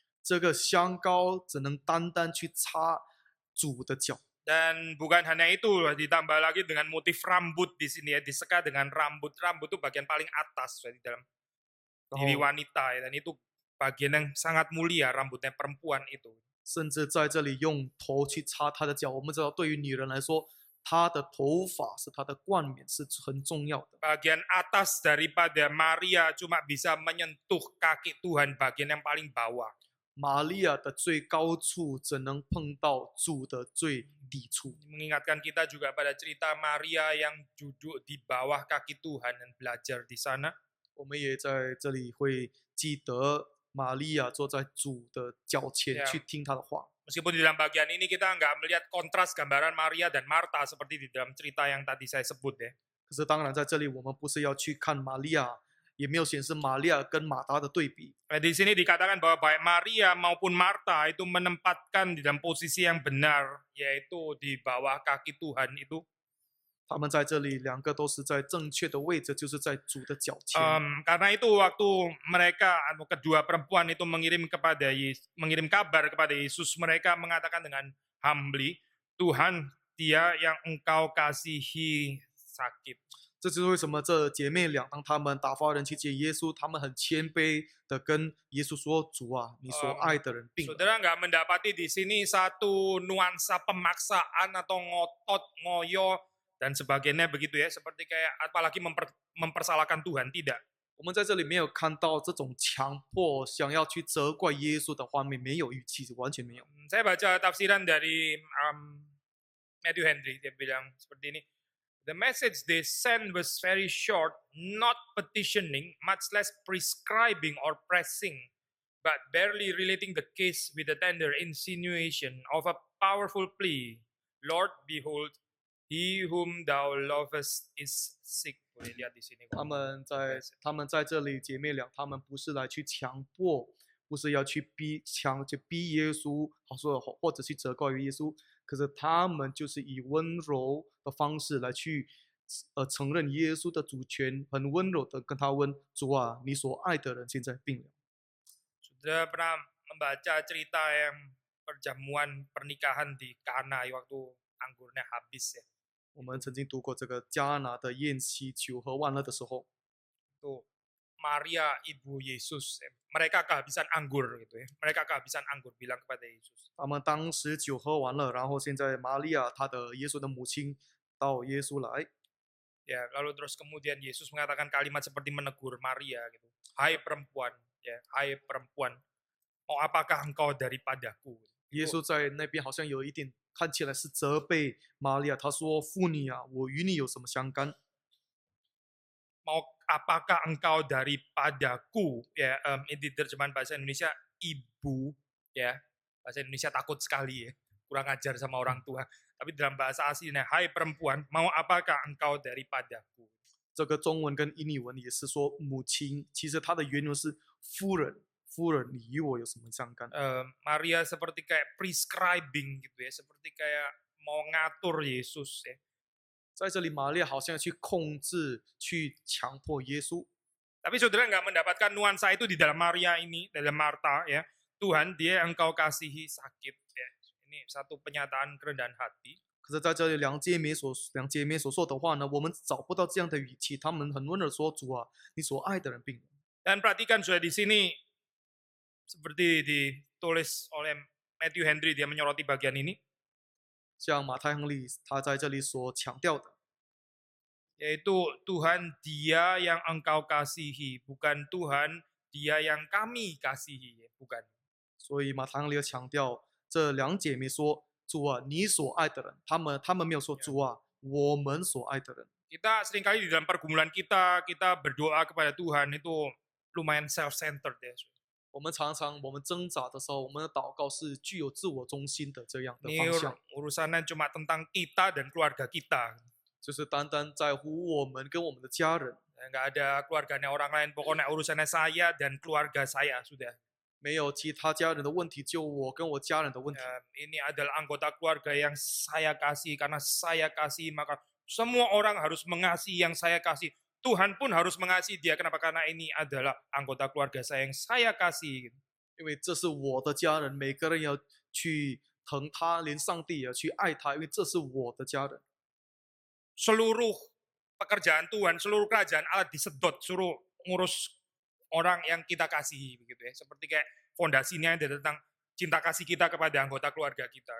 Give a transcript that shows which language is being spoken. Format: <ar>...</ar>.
<zh>这个香膏只能单单去擦主的脚。</zh> <id>Dan bukan hanya itu, ditambah lagi dengan motif rambut di sini ya, diseka dengan rambut. Rambut itu bagian paling atas di dalam diri wanita ya, dan itu bagian yang sangat mulia rambutnya perempuan itu.</id> <zh>甚至在这里用头去擦他的脚。我们知道，对于女人来说，她的头发是她的冠冕，是很重要的。</zh> <id>Bagian atas daripada Maria cuma bisa menyentuh kaki Tuhan, bagian yang paling bawah.</id> <zh>玛利亚的最高处只能碰到主的最底处。</zh> <id>Mengingatkan kita juga pada cerita Maria yang duduk di bawah kaki Tuhan dan belajar di sana.</id> <zh>我们也在这里会记得玛利亚坐在主的脚前去听他的话。</zh> <id>Meskipun di dalam bagian ini kita nggak melihat kontras gambaran Maria dan Marta seperti di dalam cerita yang tadi saya sebut ya.</id> <zh>可是当然在这里我们不是要去看玛利亚，也没有显示玛利亚跟马达的对比。</zh> <id>Di sini dikatakan bahwa baik Maria maupun Marta itu menempatkan di dalam posisi yang benar, yaitu di bawah kaki Tuhan itu.</id> <zh>他们在这里两个都是在正确的位置，就是在主的脚前。</zh> <id>Karena itu waktu mereka atau kedua perempuan itu mengirim kabar kepada Yesus, mereka mengatakan dengan humbly, Tuhan, Dia yang Engkau kasihi sakit.</id> <zh>这就是为什么这姐妹俩当他们打发人去接耶稣，他们很谦卑的跟耶稣说：“主啊，你所爱的人病了。”</zh> <id>Saudara nggak mendapati di sini satu nuansa pemaksaan atau ngotot, ngoyo dan sebagainya begitu ya, seperti kayak apalagi mempersalahkan Tuhan, tidak.</id> <zh>我们在这里没有看到这种强迫想要去责怪耶稣的画面，没有语气，完全没有。</zh> <id>Saya baca tafsiran dari Matthew Henry, dia bilang seperti ini.</id> <en>The message they sent was very short, not petitioning, much less prescribing or pressing, but barely relating the case with a tender insinuation of a powerful plea. Lord, behold, He whom thou lovest is sick.</en> <id>Boleh lihat di sini.</id> <zh>他们在这里姐妹俩，他们不是来去强迫，不是要去逼耶稣，好说或者去责怪耶稣，可是他们就是以温柔的方式来去承认耶稣的主权，很温柔的跟他问主啊，你所爱的人现在病了。</zh> <id>Sudah pernah membaca cerita yang perjamuan pernikahan di Kana waktu anggurnya habis ya.</id> <zh>我们曾经读过这个迦拿的宴席，酒喝完了的时候，</zh> <id>Itu Maria ibu Yesus, mereka kehabisan anggur gitu ya. Mereka kehabisan anggur bilang kepada Yesus.</id> <zh>他们当时酒喝完了，然后现在玛利亚她的耶稣的母亲到耶稣来，</zh> <id>Ya, lalu terus kemudian Yesus mengatakan kalimat seperti menegur Maria gitu. Hai perempuan, ya, hai perempuan, mau apakah engkau daripadaku?</id> <zh>耶稣在那边好像有一点看起来是责备玛利亚，他说：“妇女啊，我与你有什么相干？</zh> <id>Mau apakah engkau daripadaku? Ya, ini terjemahan bahasa Indonesia ibu, ya. Bahasa Indonesia takut sekali ya, kurang ajar sama orang tua. Tapi dalam bahasa aslinya, hai perempuan, mau apakah engkau daripadaku?</id> <zh>这个中文跟印尼文也是说母亲，其实它的原文是夫人，夫人，你与我有什么相干？</zh> <id>Maria seperti kayak prescribing gitu ya, seperti kayak mau ngatur Yesus ya.</id> <zh>在这里，玛利亚好像去控制、去强迫耶稣。</zh> <id>Tapi saudara nggak mendapatkan nuansa itu di dalam Maria ini, dalam Marta ya. Tuhan, dia yang engkau kasihi sakit ya. Ini satu pernyataan kerendahan hati.</id> <zh>可是在这里，两姐妹所说的话呢，我们找不到这样的语气。她们很温柔地说：“主啊，你所爱的人病了。”</zh> <id>Dan perhatikan sudah di sini seperti ditulis oleh Matthew Henry, dia menyoroti bagian ini,</id> <zh>像马太亨利他在这里所强调的，</zh> <id>yaitu Tuhan dia yang engkau kasihi, bukan Tuhan dia yang kami kasihi, bukan.</id> <zh>所以马太亨利强调这两姐妹说：“主啊，你所爱的人。” 他们没有说：“主啊，我们所爱的人。”</zh> <id>Kita seringkali di dalam pergumulan kita berdoa kepada Tuhan itu lumayan self-centered ya.</id> <zh>我们常常挣扎的时候，我们的祷告是具有自我中心的这样的</zh> <id>Ini</id> <zh>方向，</zh> <id>urusannya cuma tentang kita dan keluarga kita.</id> <zh>就是单单在乎我们跟我们的家人，</zh> <id>Nggak ada keluarganya orang lain, pokoknya urusannya saya dan keluarga saya sudah.</id> <zh>没有其他家人的问题，就我跟我家人的问题。</zh> <id>Ini adalah anggota keluarga yang saya kasih, karena saya kasih maka semua orang harus mengasihi yang saya kasih. Tuhan pun harus mengasihi dia. Kenapa? Karena ini adalah anggota keluarga saya yang saya kasih.</id> <zh>因为这是我的家人，每个人要去疼他，连上帝也要去爱他，因为这是我的家人。</zh> <id>Seluruh pekerjaan Tuhan, seluruh kerajaan Allah disedot, suruh ngurus orang yang kita kasihi begitu ya. Seperti kayak fondasinya ada tentang cinta kasih kita kepada anggota keluarga kita.</id>